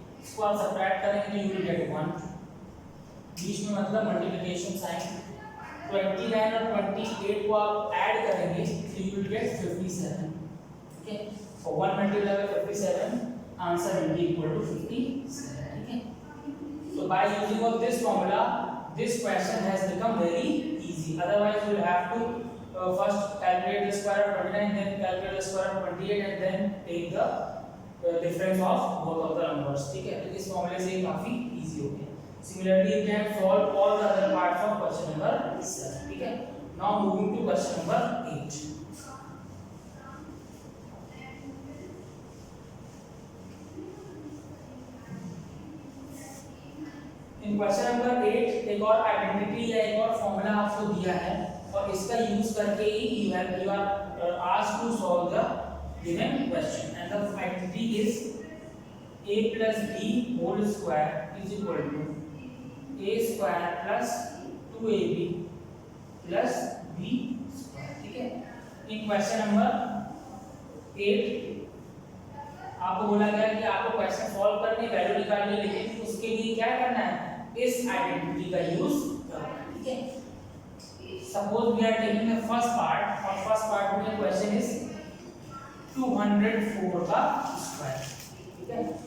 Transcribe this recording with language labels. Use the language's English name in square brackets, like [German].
[Hindi] इसको आप सब्ट्रैक्ट करेंगे तो [English] you will get 1, [Hindi] बीच में मतलब मल्टीप्लिकेशन साइन। 29 और 28 को आप ऐड करेंगे तो [English] you will get 57, [Hindi] ठीक है। [English] और 1 multiply by 57 answer will be equal to 57, ठीक है। So by using of this formula, this question has become very easy. Otherwise, you will have to first calculate the square of 29, then calculate the square of 28, and then take the difference of both of the numbers. [Hindi] ठीक है, तो इस फॉर्मूले से काफी easy हो गया. [English] Similarly, you can solve all the other parts of question number 7. [Hindi] ठीक है. [English] Now moving to question number 8. [Hindi] In question number 8 एक और आइडेंटिटी या एक और फॉर्मूला आपको दिया है और इसका यूज करके ही [English] you are asked to solve the given question, and the identity is a plus b whole square is equal to a square plus 2ab plus b square. [Hindi] ठीक है. इन क्वेश्चन नंबर 8 आपको बोला गया कि आपको क्वेश्चन सॉल्व करने value निकालनी है, लेकिन उसके लिए क्या करना है, इस आइडेंटिटी का यूज करना है. ठीक है. [English] Suppose we are taking the first part और first part में question is 204 का square. ठीक है.